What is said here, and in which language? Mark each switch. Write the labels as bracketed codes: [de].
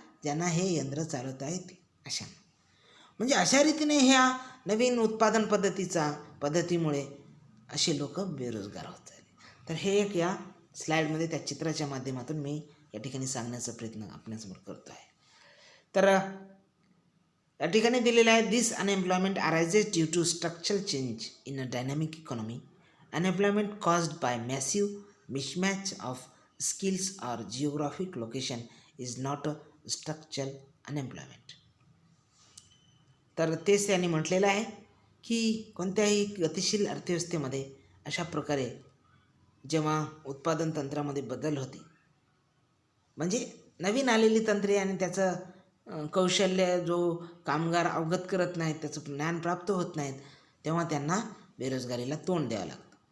[mr] ज्यांना हे यंत्र चालवता येते अशा. म्हणजे अशा रीतीने ह्या नवीन उत्पादन पद्धतीमुळे असे लोक बेरोजगार होत झाले. तर हे एक या स्लाईडमध्ये त्या चित्राच्या माध्यमातून मी या ठिकाणी सांगण्याचा प्रयत्न आपल्यासमोर करतो आहे. तर या ठिकाणी दिलेलं आहे, [en] This unemployment arises due to structural change in a dynamic economy. Unemployment caused by massive mismatch of skills or geographic location is not a structural unemployment. [mr] तर तेच त्यांनी म्हटलेलं आहे की कोणत्याही गतिशील अर्थव्यवस्थेमध्ये अशा प्रकारे जेव्हा उत्पादन तंत्रामध्ये बदल होते, म्हणजे नवीन आलेली तंत्रे आणि त्याचं कौशल्य जो कामगार अवगत करत नाहीत, त्याचं ज्ञान प्राप्त होत नाहीत, तेव्हा त्यांना बेरोजगारीला तोंड द्यावं लागतं.